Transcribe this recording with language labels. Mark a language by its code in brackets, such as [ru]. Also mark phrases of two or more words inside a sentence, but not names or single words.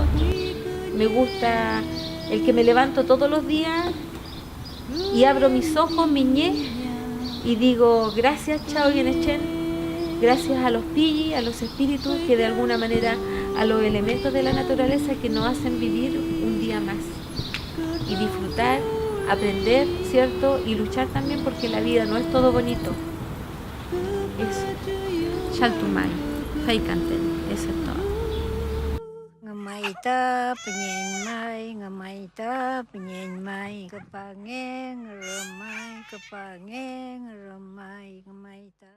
[es] Me gusta el que me levanto todos los días y abro mis ojos, mi ñe, y digo gracias Chao Genechen, gracias a los pilli, a los espíritus, que de alguna manera, a los elementos de la naturaleza que nos hacen vivir un día más y disfrutar, aprender, ¿cierto? Y luchar también, porque la vida no es todo bonito. Eso. [arn] Chaltumay, Faikanten, [es] eso es todo. [arn] Ngamaita penyemai, ngamaita penyemai, kepangeng remai, kepangeng remai, ngamaita.